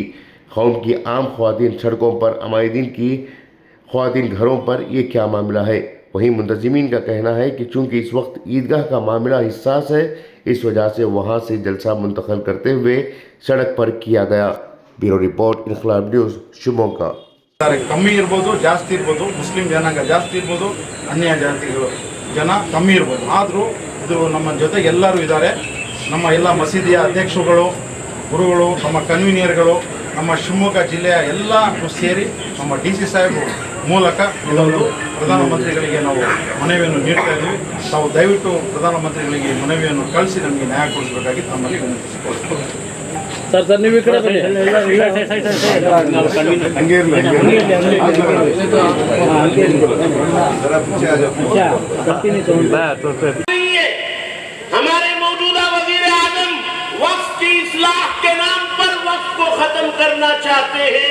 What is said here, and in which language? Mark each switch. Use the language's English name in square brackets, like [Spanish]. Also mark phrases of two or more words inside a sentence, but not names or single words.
[Urdu] قوم کی عام خواتین سڑکوں پر، عمائدین کی خواتین گھروں پر، یہ کیا معاملہ ہے؟ وہیں منتظمین کا کہنا ہے کہ چونکہ اس وقت عیدگاہ کا معاملہ حساس ہے، اس وجہ سے وہاں سے جلسہ منتقل کرتے ہوئے سڑک پر کیا گیا۔ بیورو رپورٹ، انقلاب نیوز، ಶಿವಮೊಗ್ಗ۔ [Kannada] ಕಮ್ಮಿ ಇರ್ಬೋದು, ಜಾಸ್ತಿ ಇರ್ಬೋದು, ಮುಸ್ಲಿಂ ಜನಾಂಗ ಜಾಸ್ತಿ ಇರ್ಬೋದು, ಅನ್ಯ ಜಾತಿಗಳು ಜನ ಕಮ್ಮಿ ಇರ್ಬೋದು, ಆದರೂ ಇದು ನಮ್ಮ ಜೊತೆಗೆ ಎಲ್ಲರೂ ಇದ್ದಾರೆ. ನಮ್ಮ ಎಲ್ಲ ಮಸೀದಿಯ ಅಧ್ಯಕ್ಷರುಗಳು, ಗುರುಗಳು, ನಮ್ಮ ಕನ್ವೀನಿಯರ್ಗಳು, ನಮ್ಮ ಶಿವಮೊಗ್ಗ ಜಿಲ್ಲೆಯ ಎಲ್ಲ ಸೇರಿ ನಮ್ಮ DC ಸಾಹೇಬರು ಮೂಲಕ ಇದೊಂದು ಪ್ರಧಾನಮಂತ್ರಿಗಳಿಗೆ ನಾವು ಮನವಿಯನ್ನು ನೀಡ್ತಾ ಇದ್ದೀವಿ. ತಾವು ದಯವಿಟ್ಟು ಪ್ರಧಾನಮಂತ್ರಿಗಳಿಗೆ ಮನವಿಯನ್ನು ಕಳಿಸಿ ನಮಗೆ ನ್ಯಾಯ ಕೊಡಿಸಬೇಕಾಗಿ ತಮ್ಮಲ್ಲಿ ವಿನಂತಿಸಿಕೊಳ್ತೀವಿ. ಸರ್ ನೀವು ಈ ಕಡೆ ಬನ್ನಿ. [Urdu] ہمارے موجودہ وزیر اعظم وقف کی اصلاح کے نام پر وقف کو ختم کرنا چاہتے ہیں.